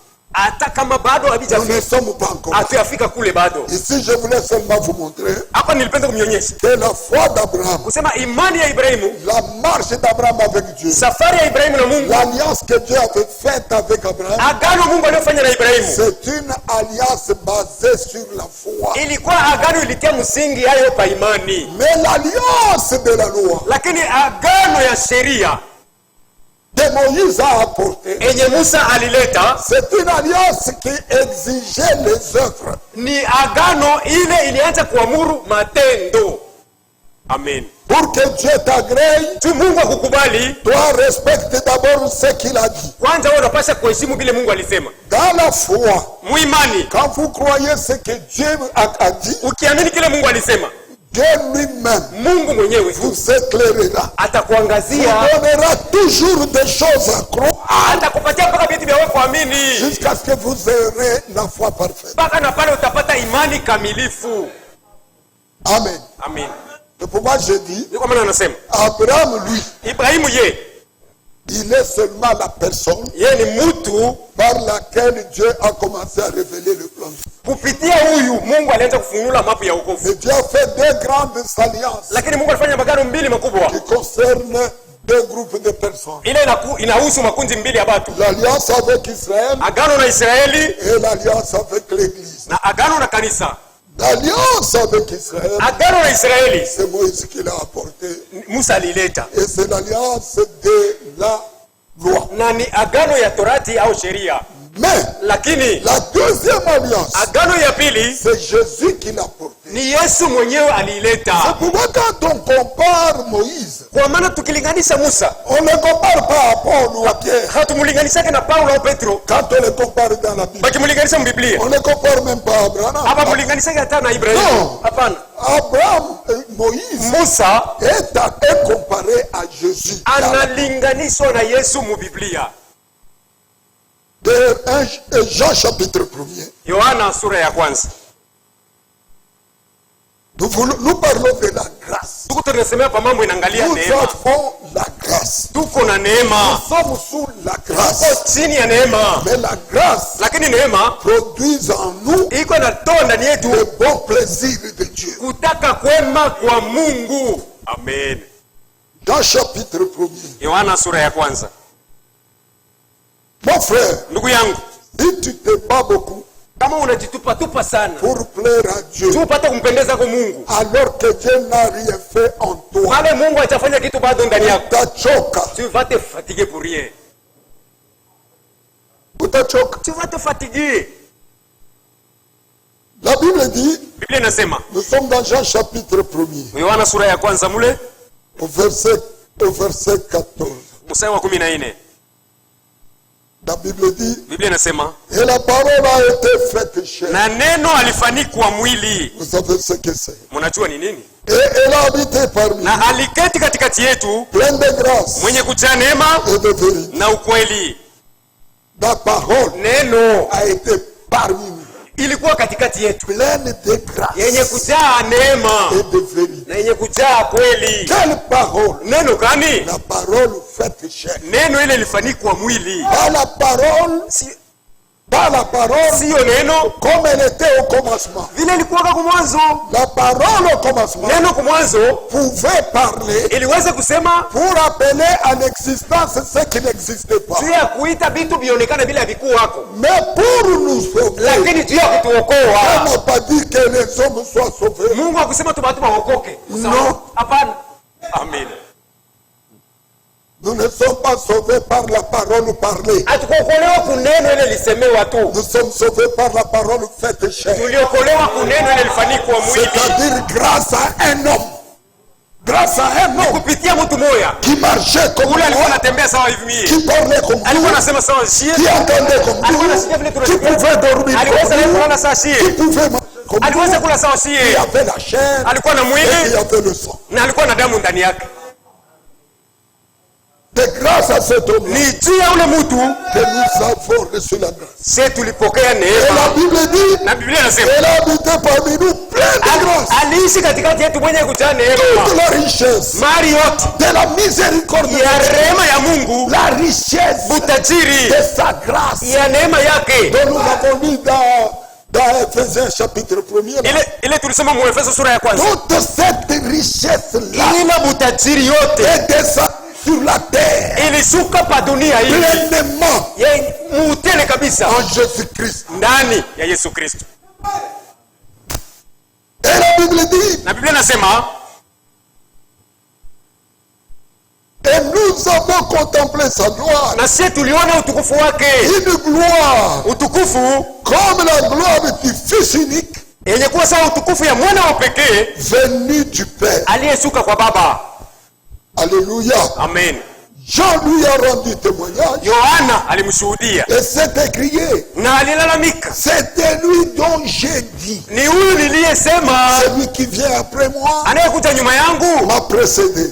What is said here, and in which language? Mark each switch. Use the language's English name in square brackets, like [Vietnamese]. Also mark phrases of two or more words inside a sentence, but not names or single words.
[Swahili] hata kama bado [French] Nous ne [Swahili] habijafika, [French] sommes pas encore là. [Swahili] hatuyafika kule bado. [French] Ici, je voulais seulement vous montrer [Swahili] Hapa nilipenda kumnyonyesha [French] que la foi d'Abraham, [Swahili] kusema imani ya Ibrahimu, [French] la marche d'Abraham avec Dieu, [Swahili] safari ya Ibrahimu na Mungu, [French] l'alliance que Dieu avait faite avec Abraham, [Swahili] agano Mungu aliyofanya na Ibrahimu [French] c'est une alliance basée sur la foi. [Swahili] ilikuwa agano ilitia msingi hayo pa imani, [French] Mais l'alliance de la loi, [Swahili] lakini agano ya sheria [French] que Moïse a apporté, [Swahili] enye Musa alileta, [French] c'est une alliance qui exigeait les œuvres. [Swahili] ni agano ile ilianza kuamuru matendo. Amen. [French] Pour que Dieu t'agrée, [Swahili] Tu Mungu akukubali, [French] dois respecter d'abord ce qu'il a dit. [Swahili] kwanza wewe unapaswa kuheshimu vile Mungu alisema. [French] Dans la foi, [Swahili] Muimani, [French] quand vous croyez ce que Dieu a dit, [Swahili] ukiamini kile Mungu alisema, [French] Dieu lui-même [Swahili] Mungu mwenyewe [French] vous éclairera. [Swahili] atakuangazia, [French] Vous donnera toujours des choses à croire [Swahili] atakupatia mpaka vitu vya wewe kuamini, [French] jusqu'à ce que vous aurez la foi parfaite. [Swahili] mpaka na pale utapata imani kamilifu. Amen. Amen. [French] C'est pourquoi je dis, [Swahili] Ndio kwa maana anasema [French] Abraham, lui, [Swahili] Ibrahimu [French] il est seulement la personne [Swahili] ye ni mtu, [French] par laquelle Dieu a commencé à révéler le plan. [Swahili] kupitia huyu Mungu alianza kufunula mapu ya wokovu. [French] Mais Dieu a fait deux grandes alliances [Swahili] Lakini Mungu alifanya magano mbili makubwa, [French] qui concernent deux groupes de personnes. [Swahili] ile inahusu makundi mbili ya watu, [French] L'alliance avec Israël [Swahili] agano na Israeli [French] et l'alliance avec l'Église. [Swahili] na agano na kanisa. [French] L'alliance avec Israël, [Swahili] Agano na Israeli [French] c'est Moïse qui l'a apporté. [Swahili] Musa alileta, [French] Et c'est l'alliance de la loi. [Swahili] na ni agano ya torati au sheria. [French] Mais [Swahili] Lakini [French] la deuxième alliance, [Swahili] agano ya pili [French] c'est Jésus qui l'a porté. [Swahili] ni Yesu mwenyewe aliileta. [French] C'est pourquoi quand on compare Moïse, [Swahili] Kwa maana tukilinganisha Musa, [French] on ne compare pas à Paul ou à Pierre. [Swahili] hatumulinganishake na Paulo au Petro, [French] Quand on les compare dans la Bible, [Swahili] bakimulinganisha mbiblia, [French] on ne compare même pas à Abraham. [Swahili] hapa mulinganishake hata na Ibrahimu. No. Hapana, Abraham, Moïse Musa [French] est comparé à Jésus. [Swahili] analinganishwa na Yesu mu Biblia. [French] De Jean chapitre 1er, [Swahili] Yohana sura ya kwanza. [French] nous parlons de la grâce. [Swahili] Tuko tunasemea pa mambo inaangalia [French] Nous [Swahili] neema. [French] avons la grâce. [Swahili] Tuko na neema, [French] Nous sommes sous la [Swahili] tuko [French] grâce. [Swahili] chini ya neema, [French] Mais la grâce [Swahili] lakini neema [French] produit en nous [Swahili] iko inatoa ndani yetu [French] le bon plaisir de Dieu. [Swahili] kutaka kwema kwa Mungu. Amen. [French] Jean chapitre 1er. [Swahili] Yohana sura ya kwanza. [French] Mon frère, [Swahili] Ndugu yangu, [French] si tu te bats beaucoup [Swahili] kama unajitupa tupa sana [French] pour plaire à Dieu, [Swahili] tu upate kumpendeza kwa Mungu, [French] alors que Dieu n'a rien fait en toi, [Swahili] pale Mungu atafanya kitu bado ndani yako, utachoka. [French] tu vas te fatiguer pour rien. [Swahili] Utachoka. [French] Tu vas te fatiguer. La Bible dit, [Swahili] Biblia inasema [French] nous sommes dans Jean chapitre 1er, [Swahili] Yohana sura ya kwanza mule [French] au verset 14. [Swahili] mstari wa 14. [French] La Bible dit, [Swahili] Biblia inasema [French] et la parole a été faite chair. [Swahili] na neno alifanikwa mwili. [French] Vous savez ce que c'est. [Swahili] Mnajua ni nini? [French] Et elle a habité parmi [Swahili] Na [French] nous, [Swahili] aliketi katikati yetu, [French] pleine de grâce [Swahili] mwenye kujaa neema [French] et de vérité. [Swahili] na ukweli. [French] La parole [Swahili] Neno [French] a été parmi nous, [Swahili] ilikuwa katikati yetu, [French] pleine de grâce [Swahili] yenye kujaa neema [French] et de vérité. [Swahili] na yenye kujaa kweli. [French] Quelle parole? [Swahili] Neno gani? [French] La parole faite chair. [Swahili] Neno ile ilifanikwa mwili. [French] Pas la parole, pas la parole [Swahili] Siyo neno [French] comme elle était au commencement. [Swahili] vile ilikuwa kwa mwanzo. [French] La parole au commencement [Swahili] Neno kwa mwanzo [French] pouvait parler [Swahili] iliweza kusema [French] pour appeler en existence ce qui n'existait pas. [Swahili] juu ya kuita vitu vionekane bila vikuwako, [French] Mais pour nous sauver, [Swahili] lakini juu ya [French] on [Swahili] kutuokoa. [French] n'a pas dit que les hommes soient sauvés. [Swahili] Mungu hakusema tu watu waokoke. No. Hapana. Amen. [French] Nous ne sommes pas sauvés par la parole parlée. [Swahili] Hatukuokolewa kuneno ile lisemewa tu, [French] Nous sommes sauvés par la parole faite chair. [Swahili] tuliokolewa kuneno ile lifanikwa mwili, [French] C'est-à-dire grâce à un homme. Grâce à un homme [Swahili] kupitia mtu moya [French] qui marchait comme [Swahili] ule alikuwa [French] nous, [Swahili] anatembea sawa hivi mie, [French] qui parlait comme [Swahili] alikuwa [French] nous, [Swahili] anasema sawa shie, [French] qui entendait comme [Swahili] alikuwa [French] nous, [Swahili] anasikia vile [French] qui [Swahili] tunasikia, [French] pouvait dormir [Swahili] aliweza [French] comme [Swahili] leo [French] nous, [Swahili] kulala sawa [French] qui [Swahili] shie, [French] pouvait manger comme nous, [Swahili] aliweza kula sawa [French] qui [Swahili] shie, [French] avait la chair [Swahili] alikuwa na [French] et qui [Swahili] mwili [French] avait le sang. [Swahili] na alikuwa na damu ndani yake. [French] De grâce à cet homme [Swahili] Ni juu ya ule mtu [French] que nous avons reçu la grâce. [Swahili] sisi tulipokea [French] Et la [Swahili] neema, [French] Bible dit, [Swahili] na Biblia inasema [French] elle a habité parmi nous pleine de grâce. [Swahili] aliishi katikati yetu mwenye kujaa [French] Toute [Swahili] neema, [French] la richesse [Swahili] mali yote [French] de la miséricorde de [Swahili] ya [French] Dieu, [Swahili] rehema ya Mungu, [French] la richesse [Swahili] utajiri [French] de sa grâce [Swahili] ya neema yake, [French] dont nous avons lu dans Ephésiens chapitre 1er. là. [Swahili] ile tulisema mu Efeso sura ya kwanza. [French] Toute cette richesse-là [Swahili] Ile butajiri yote [French] est descendue sur la terre [Swahili] ilishuka pa dunia hii [French] pleinement [Swahili] mutele kabisa [French] en Jésus-Christ. [Swahili] ndani ya Yesu Kristo. [French] Et la Bible dit, [Swahili] Na Biblia inasema [French] et nous avons contemplé sa gloire. [Swahili] na sisi tuliona utukufu wake, [French] Une gloire [Swahili] utukufu [French] comme la gloire du Fils unique [Swahili] yenye kuwa sawa utukufu ya mwana wa pekee [French] venu du Père. [Swahili] aliyesuka kwa Baba. Alléluia. Amen. [French] Jean lui a rendu témoignage [Swahili] Yohana alimshuhudia [French] et s'est écrié. [Swahili] na alilalamika, [French] C'était lui dont j'ai dit. [Swahili] ni huyu niliyesema [French] Celui qui vient après moi [Swahili] anayekuja nyuma yangu [French] m'a précédé.